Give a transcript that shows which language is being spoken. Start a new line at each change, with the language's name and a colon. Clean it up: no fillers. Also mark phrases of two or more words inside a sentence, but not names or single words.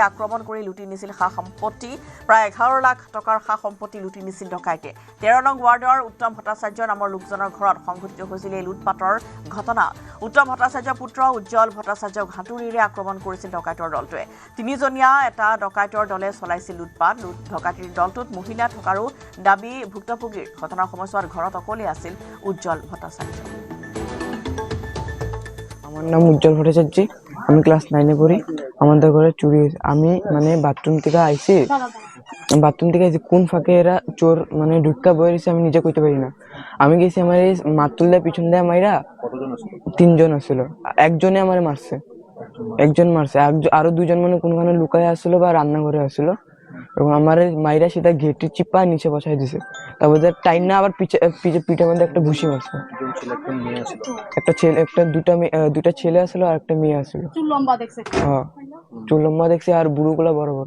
Assamese: আক্ৰমণ কৰি লুটি নিছিল সা সম্পত্তি প্ৰায় 11 লাখ টকাৰ সা সম্পত্তি লুটি নিছিল ডকাইতে 13 নং ৱাৰ্ডৰ উত্তম ভট্টাচাৰ্য নামৰ লোকজনৰ ঘৰত সংঘটিত হৈছিল এই লুটপাটৰ ঘটনা উত্তম ভট্টাচাৰ্যৰ পুত্ৰ উজ্জ্বল ভট্টাচাৰ্যক হাতুৰিৰে আক্ৰমণ কৰিছিল ডকাইতৰ দলটোৱে তিনিজনীয়া এটা ডকাইতৰ দলে চলাইছিল লুটপাট ডকাইতিৰ দলটোত মহিলা থকাৰো দাবী ভুক্তভোগীৰ ঘটনাৰ সময়ছোৱাত ঘৰত অকলে আছিল উজ্জ্বল ভট্টাচাৰ্য
Bangla: আমার নাম উজ্জ্বল ভট্টাচার্য আমি ক্লাস 9 এ পড়ি আমাদের ঘরে চুরি হয়েছে আমি মানে বাথরুম থেকে আইছি কোন ফাঁকে এরা চোর মানে ঢুকা বইছে আমি নিজে কইতে পারি না আমি গেছি আমার এই মাতুলদা পিছন দিয়ে মাইরা তিনজন আসছিল একজনে আমারে মারছে একজন মারছে আরো দুইজন মানে কোনখানে লুকায় আসছিল বা রান্নাঘরে আসছিল এবং আমার মাইরা সেটা গেটে চিপা নিচে বসাই দিছে তারপর টাইম না আবার পিঠের মধ্যে একটা ঘুষি মারছে একটা ছেলে একটা দুটা ছেলে আসলো আর একটা মেয়ে আসলো চুল লম্বা দেখছে আর বুড়োগুলা বড় বড়